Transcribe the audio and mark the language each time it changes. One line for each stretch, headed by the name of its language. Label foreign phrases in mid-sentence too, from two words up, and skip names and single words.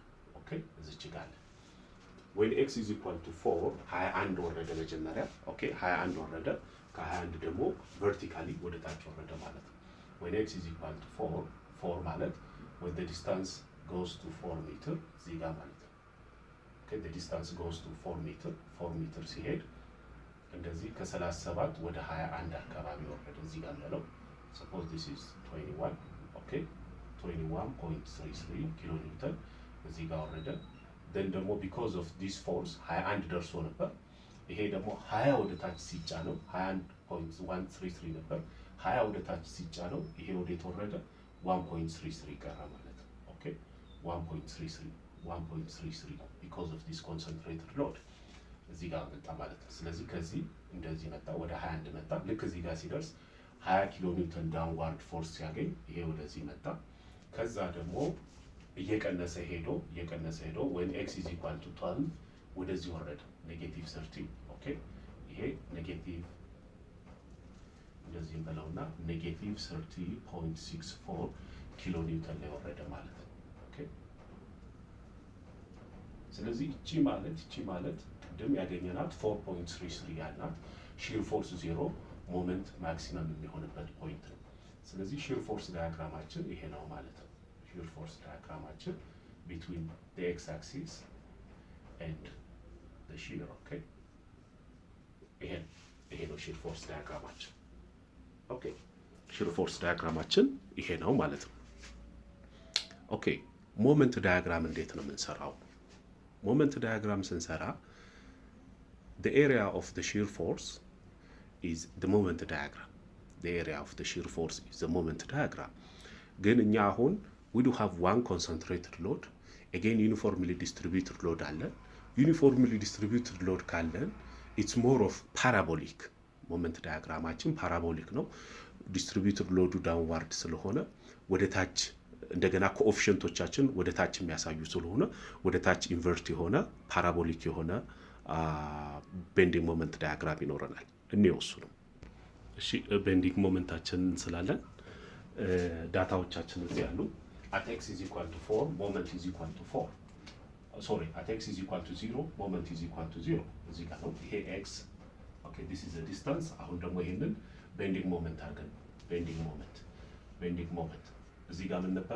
Amharic: Okay, እዚች ጋር
English: when x is equal to 4
Amharic: 21 ወረደ መጀመሪያ። okay 21 ወረደ፣ ከ21 ደግሞ vertically ወደ ታች ወረደ ማለት ነው። when
English: x is equal to 4
Amharic: ማለት
English: when the distance goes to 4 meter
Amharic: እዚህ ጋር ማለት ነው። okay
English: the distance goes to 4 meter
Amharic: ሲሄድ እንደዚህ ከ37 ወደ 21 አካባቢ ወረደ እዚህ ጋር ነው።
English: suppose this is 21 okay 21.33 kilonewton
Amharic: እዚህ ጋር ወረደ። then ደግሞ
English: because of this force
Amharic: 21 ደርሶ ነበር። ይሄ ደግሞ 20 ወደ ታች ሲጫነው 21.133 ነበር። 20 ወደ ታች ሲጫነው ይሄ ወደ ተወረደ 1.33 ቀረ ማለት ነው። okay 1.33
English: because of this concentrated load
Amharic: እዚህ ጋር መጣ ማለት ነው። ስለዚህ ከዚህ እንደዚህ መጣ ወደ 21 መጣ። ልክ እዚህ ጋር ሲደርስ 20
English: kilonewton downward force
Amharic: ሲያገኝ ይሄ ወደዚህ መጣ። ከዛ ደግሞ እየቀነሰ ሄዶ
English: when x is equal to 12
Amharic: ወደዚህ ወረደ ኔጌቲቭ 30 ኦኬ ይሄ ኔጌቲቭ እንደዚህ በለውና
English: negative 30.64 kilonewton
Amharic: ላይ ወረደ ማለት ነው። ኦኬ ስለዚህ እቺ ማለት ቅድም ያገኘናት 4.33 ያልናት
English: shear force 0 moment maximum
Amharic: የሚሆንበት ፖይንት ነው። ስለዚህ
English: shear force
Amharic: ዳያግራማችን ይሄ ነው ማለት ነው።
English: shear force
Amharic: ዳያግራማችን
English: between the x axis and the shear.
Amharic: Okay, ይሄ ነው
English: shear force
Amharic: ዳያግራማችን። ኦኬ
English: shear force
Amharic: ዳያግራማችን ይሄ ነው ማለት ነው። ኦኬ
English: moment diagram
Amharic: እንዴት ነው የምንሰራው?
English: ሞመንት ዳያግራም
Amharic: ስንሰራ
English: the area of the shear force is the moment diagram. The area of the shear force is the moment diagram.
Amharic: ግን እኛ አሁን
English: we do have one concentrated load, again uniformly distributed load አለ። uniformly distributed load ካለን it's more of parabolic.
Amharic: ሞመንት ዳያግራማችን ፓራቦሊክ ነው። ዲስትሪቢዩትድ ሎዱ ዳውንዋርድ ስለሆነ ወደ ታች እንደገና ኮኤፊሽንቶቻችን ወደ ታች የሚያሳዩ ስለሆነ ወደ ታች ኢንቨርት የሆነ ፓራቦሊክ የሆነ
English: bending moment diagram
Amharic: ይኖረናል። እሱ ነው። እሺ ቤንዲንግ ሞመንታችን ስላለን ዳታዎቻችን እዚህ ያሉ
English: at x is equal to 4 moment is equal to 4. Sorry, at x is equal to 0 moment is equal to 0.
Amharic: እዚህ ጋር ነው ይሄ x.
English: Okay, this is the distance.
Amharic: አሁን ደግሞ ይሄንን
English: bending moment
Amharic: አድርገን
English: bending moment
Amharic: እዚህ ጋር ምን ነበረ?